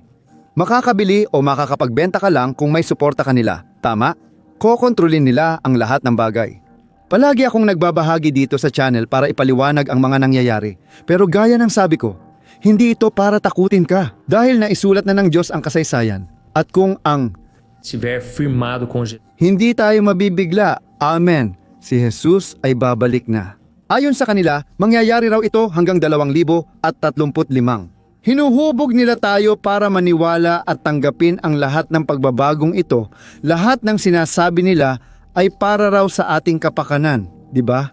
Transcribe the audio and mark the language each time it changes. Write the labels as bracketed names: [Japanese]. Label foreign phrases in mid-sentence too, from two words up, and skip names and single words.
[Filipino] Makakabili o makakapagbenta ka lang kung may suporta ka nila, tama? Kokontrolin nila ang lahat ng bagay. Palagi akong nagbabahagi dito sa channel para ipaliwanag ang mga nangyayari. Pero gaya ng sabi ko, hindi ito para takutin ka dahil naisulat na ng Diyos ang kasaysayan. At kung ang [Portuguese] Estiver firmado com Jesus. [Filipino] hindi tayo mabibigla, amen, si Jesus ay babalik na. Ayon sa kanila, mangyayari raw ito hanggang 2035. Hinuhubog nila tayo para maniwala at tanggapin ang lahat ng pagbabagong ito. Lahat ng sinasabi nila ay para raw sa ating kapakanan, di ba?